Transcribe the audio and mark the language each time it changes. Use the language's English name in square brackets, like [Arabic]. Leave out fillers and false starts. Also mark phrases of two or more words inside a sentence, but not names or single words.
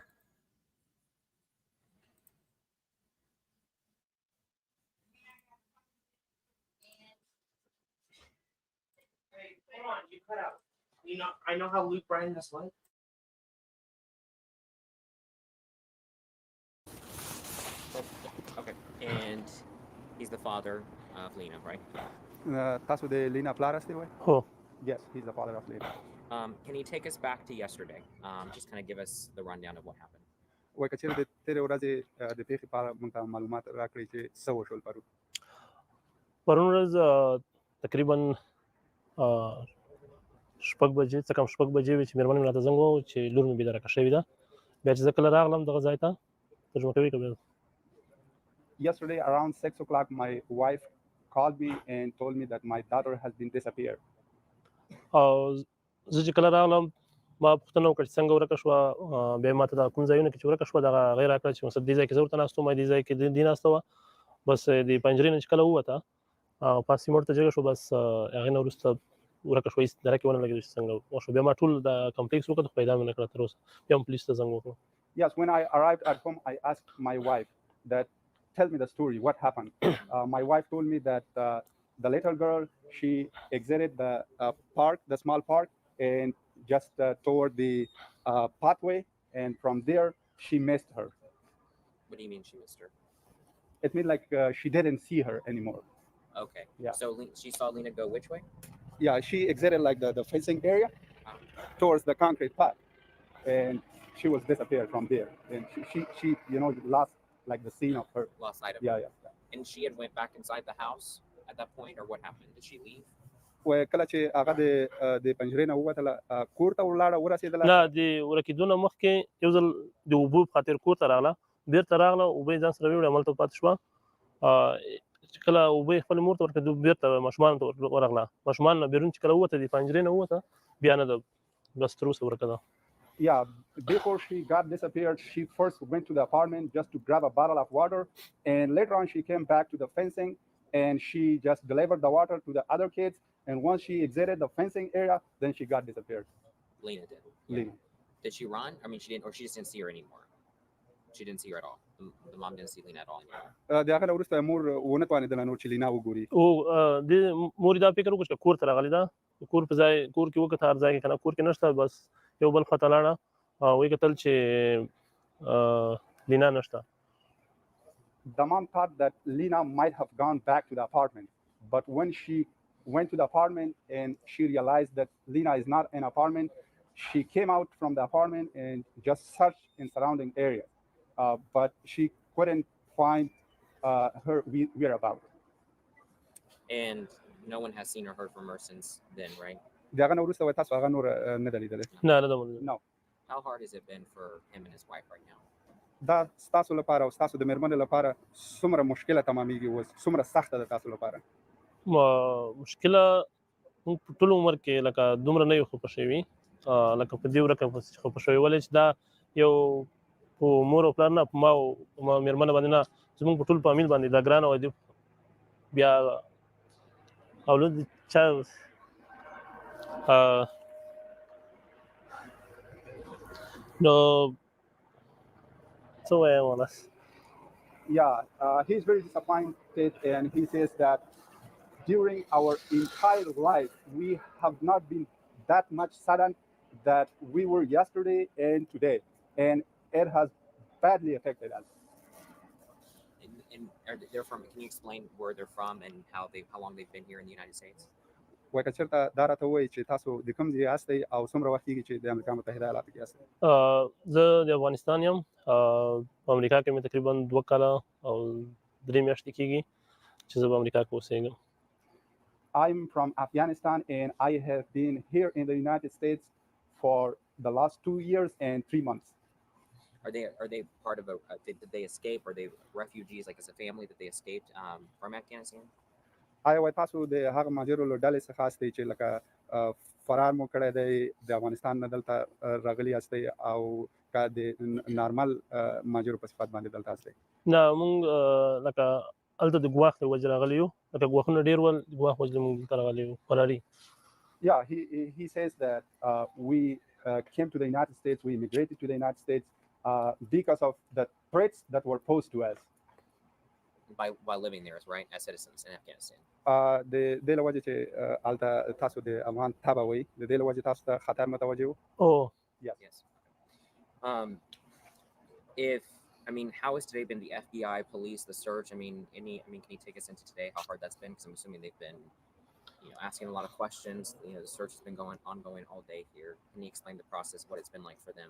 [English] Hey, hold on, you cut out. You know, I know how Luke Bryan has life. Okay, and he's the father of Lena, right? [Pashto] تاسو د لینا پلار استئ وای؟ هو [English] Yes, he's the father of Lena. Can you take us back to yesterday? Just kind of give us the rundown of what happened. [Pashto] وای که چیرې د تیرې ورځې د پیښې په اړه موږ ته معلومات راکړئ چې څه وشول پرون. پرون ورځ تقریبا شپږ بجې څه کم شپږ بجې وې چې مېرمن مې راته زنګ وواهه چې لور مې بېداره شوې ده. بیا چې زه کله راغلم دغه ځای ته ترجمه کوي که بیا [English] Yesterday around 6 o'clock, my wife called me and told me that my daughter has been disappeared. [Pashto] او زه چې کله راغلم ما پوښتنه وکړه چې څنګه ورکه شوه. بیا ما ته دا کوم ځایونه کې چې ورکه شوه دغه هغې راکړه چې مثلا دې ځای کې زه ورته ناست وم دې ځای کې دې ناسته وه. بس د پنجرې نه چې کله ووته پاسې مې ورته جګه شو بس هغې نه وروسته ورکه شوه هېڅ درک یې ونه لګېدو چې څنګه وشوه. بیا ما ټول د کمپلیکس وکړ خو پیدا مې نه کړه تر اوسه. بیا هم پولیس ته زنګ وکړو. [English] Yes, when I arrived at home, I asked my wife that, tell me the story, what happened? My wife told me that the little girl, she exited the park, the small park, and just toward the pathway, and from there, she missed her. What do you mean she missed her? It means like she didn't see her anymore. Okay. Yeah. So she saw Lena go which way? Yeah, she exited like the fencing area towards the concrete path, and she was disappeared from there. And she lost like the scene of her. Lost sight of Yeah, her. yeah. And she had went back inside the house at that point, or what happened? Did she leave? [Pashto] وکله چې هغه د پنجرې نه ووتله کور ته ولاړه ورسېدله. نه د ورکېدو نه مخکې یو ځل د اوبو په خاطر کور ته راغله بېرته راغله اوبه یې ځان سره ویوړې هملته پاتې شوه. چې کله اوبه یې خپلې مور ته ورکړې بېرته ماشومانو ته ورغله. ماشومان نه بیرون چې کله ووته د پنجرې نه ووته بیا نه ده بس تر اوسه ورکه ده. [English] Yeah, before she got disappeared, she first went to the apartment just to grab a bottle of water, and later on she came back to the fencing and she just delivered the water to the other kids. And once she exited the fencing area, then she got disappeared. Lena did. Lena. Did she run? I mean, she didn't, or she just didn't see her anymore. She didn't see her at all. The mom didn't see Lena at all anymore. [Pashto] د هغه نه وروسته مور ونه توانېدله نور چې لینا وګوري. او د مور دا فکر وکړ چې کور ته راغلې ده کور په ځای کور کې وکړه هر ځای کې کنه کور کې نشته بس یو بل خواته لاړه وایي کتل چې لینا نشته. [English] The mom thought that Lena might have gone back to the apartment, but when she went to the apartment and she realized that Lena is not in an apartment, she came out from the apartment and just searched in surrounding areas, but she couldn't find her whereabouts. And no one has seen or heard from her since then, right? [Pashto] د هغه نه وروسته تاسو هغه نور نه ده لیدلی؟ نه نه ده لیدلی. [English] No. How hard has it been for him and his wife right now? [Pashto] دا ستاسو لپاره او ستاسو د مېرمنې لپاره څومره مشکله تمامېږي اوس څومره سخته ده تاسو لپاره؟ مشکله موږ په ټول عمر کې لکه دومره نه یو خفه شوي لکه په دې ورکه خفه شوي ولې چې دا یو په مور او پلار نه په ما او مېرمنه باندې نه زموږ په ټول فامیل باندې دا ګرانه وه بیا اولاد چا نو څه وایم ولس. [English] Yeah, he's very disappointed, and he says that during our entire life, we have not been that much saddened that we were yesterday and today, and it has badly affected us. And they're from? Can you explain where they're from and how long they've been here in the United States? [Pashto] وای که چېرته دا راته ووایي چې تاسو د کوم ځای یاستئ او څومره وخت کېږي چې د امریکا متحده ایالاتو کې یاستئ؟ زه د افغانستان یم په امریکا کې مې تقریبا 2 کاله او 3 میاشتې کېږي چې زه په امریکا کې اوسېږم. [English] I'm from Afghanistan and I have been here in the United States for the last 2 years and 3 months. Are they part of did they escape? Are they refugees like as a family that they escaped from Afghanistan? [Pashto] آیا وای تاسو د هغه مهاجرو له ډلې څخه یاستئ چې لکه فرار مو کړی دی د افغانستان نه دلته راغلي یاستئ او که د نارمل مهاجرو په صفت باندې دلته یاستئ؟ نه مونږ لکه هلته د ګواښ د وجې راغلي یو لکه ګواښونه ډېر ول د ګواښ وجې مونږ دلته راغلي یو فراري. [English] Yeah, he says that we came to the United States, we immigrated to the United States because of the threats that were posed to us. By living there, right, as citizens in Afghanistan. [Pashto] د دې له وجې چې هلته تاسو د افغان تبه وئ د دې له وجې تاسو ته خطر متوجه وو؟ [English] Oh. Yes. How has today been? The FBI, police, the search. Can you take us into today? How hard that's been? Because I'm assuming they've been asking a lot of questions. The search has been ongoing all day here. Can you explain the process, what it's been like for them?